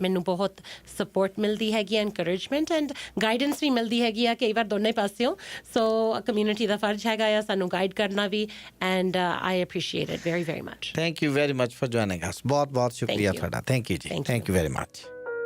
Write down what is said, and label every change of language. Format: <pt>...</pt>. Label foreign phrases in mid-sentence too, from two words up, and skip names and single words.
<pa>ਮੈਨੂੰ ਬਹੁਤ ਸਪੋਰਟ ਮਿਲਦੀ ਹੈਗੀ</pa> <en>encouragement and guidance</en> <pa>ਵੀ ਮਿਲਦੀ ਹੈਗੀ ਆ ਕਈ ਵਾਰ ਦੋਨੇ ਪਾਸਿਓਂ</pa> <en>so community</en> <pa>ਦਾ ਫਰਜ਼ ਹੈਗਾ ਆ ਸਾਨੂੰ ਗਾਈਡ ਕਰਨਾ ਵੀ</pa> <en>and I appreciate it very very much. Thank you very much for joining us.</en> <pa>ਬਹੁਤ ਸ਼ੁਕਰੀਆ ਤੁਹਾਡਾ.</pa> <en>Thank you ਜੀ. Thank you very much.</en>